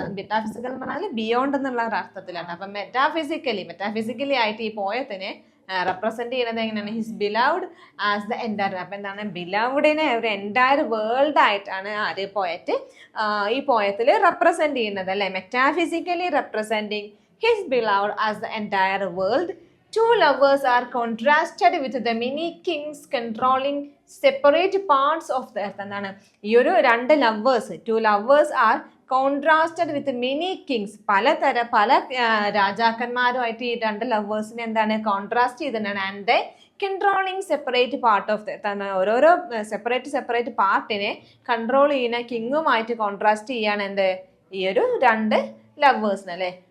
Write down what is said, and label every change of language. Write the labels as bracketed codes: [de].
[ml] Metaphysical എന്ന് പറഞ്ഞാൽ beyond എന്നുള്ള ഒരു അർത്ഥത്തിലാണ്. അപ്പം മെറ്റാഫിസിക്കലി ആയിട്ട് ഈ പോയത്തിനെ റെപ്രസെന്റ് ചെയ്യുന്നത് എങ്ങനെയാണ്? [en] His beloved as the entire. [ml] അപ്പം എന്താണ് ബിലൗഡിനെ ഒരു എൻറ്റയർ വേൾഡ് ആയിട്ടാണ് ആര് പോയറ്റ് ഈ പോയത്തിൽ റെപ്രസെന്റ് ചെയ്യുന്നത് അല്ലേ. [en] Metaphysically representing his beloved as the entire world. Two lovers are contrasted with the many kings controlling separate parts of the earth. [ml] എന്താണ് ഈ ഒരു രണ്ട് [en] Lovers, two lovers are contrasted with many kings. [ml] പല രാജാക്കന്മാരുമായിട്ട് ഈ രണ്ട് ലവേഴ്സിനെ എന്താണ് കോൺട്രാസ്റ്റ് ചെയ്തിട്ടാണ്. [en] and the controlling separate part of the [ml] ഓരോരോ സെപ്പറേറ്റ് പാർട്ടിനെ കൺട്രോൾ ചെയ്യുന്ന കിങ്ങുമായിട്ട് കോൺട്രാസ്റ്റ് ചെയ്യാണ് എന്ത് ഈ ഒരു രണ്ട് ലവേഴ്സിന് അല്ലേ.